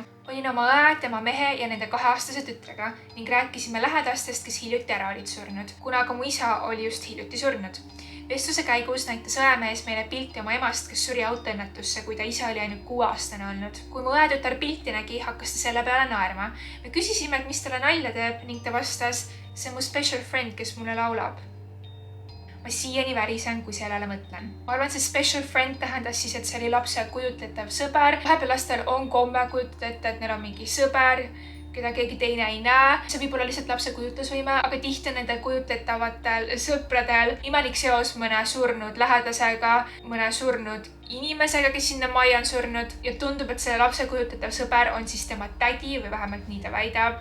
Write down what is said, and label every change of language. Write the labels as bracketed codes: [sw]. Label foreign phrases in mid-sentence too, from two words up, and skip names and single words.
[et] Olin oma õe, tema mehe ja nende 2-aastase tütrega ning rääkisime lähedastest, kes hiljuti ära olid surnud, kuna ka mu isa oli just hiljuti surnud. Vestluse käigus näitas õemees meile pilti oma emast, kes suri autoõnnetusse, kui ta isa oli ainult 6-aastane olnud. Kui mu õetütar pilti nägi, hakkas ta selle peale naerma. Me küsisime, et mis talle nalja teeb ning ta vastas, see on mu [en] special friend, [et] kes mulle laulab. Ma siiani värisen, kui sellele mõtlen. Ma arvan, see [en] special friend [et] tähendas siis, et see oli lapse kujutletav sõber. Vahepeal lastel on komme kujutada ette, et neil on mingi sõber, keda keegi teine ei näe. See võib olla lihtsalt lapse kujutlusvõime, aga tihti on nende kujutletavatel sõpradel imelik seos mõne surnud lähedasega, mõne surnud inimesega, kes sinna majja on surnud ja tundub, et selle lapse kujutletav sõber on siis tema tädi või vähemalt nii ta väidab.